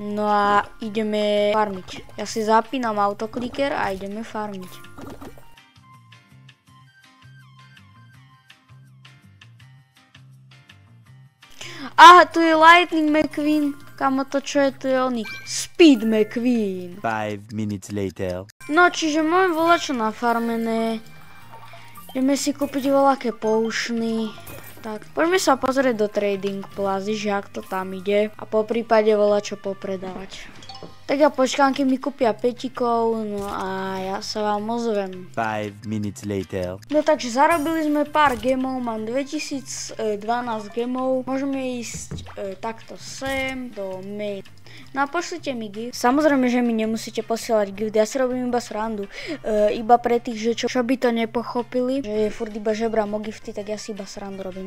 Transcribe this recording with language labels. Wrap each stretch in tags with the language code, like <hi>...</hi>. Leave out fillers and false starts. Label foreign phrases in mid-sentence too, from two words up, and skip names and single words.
<sk>No a ideme farmiť. Ja si zapínam autokliker a ideme farmiť. Aha, tu je Lightning McQueen. Kamo, to čo je, to je oný Speed McQueen.</sk> <en>5 minutes later.</en> <sk>No, čiže máme volačo nafarmené. Ideme si kúpiť voľaké potiony. Tak, poďme sa pozrieť do Trading Plazy, že ak to tam ide. A po prípade volačo popredávať. Tak ja počkám, keď mi kúpia petikov, no a ja sa vám ozvem.</sk> <en>5 minutes later.</en> <sk>No takže zarobili sme pár gemov, mám 2012 gemov, môžeme ísť takto sem do mail. No a pošlite mi gift. Samozrejme, že mi nemusíte posielať gift, ja si robím iba srandu. Iba pre tých, že čo by to nepochopili, že je furt iba žebrám o gifty, tak ja si iba srandu robím.</sk>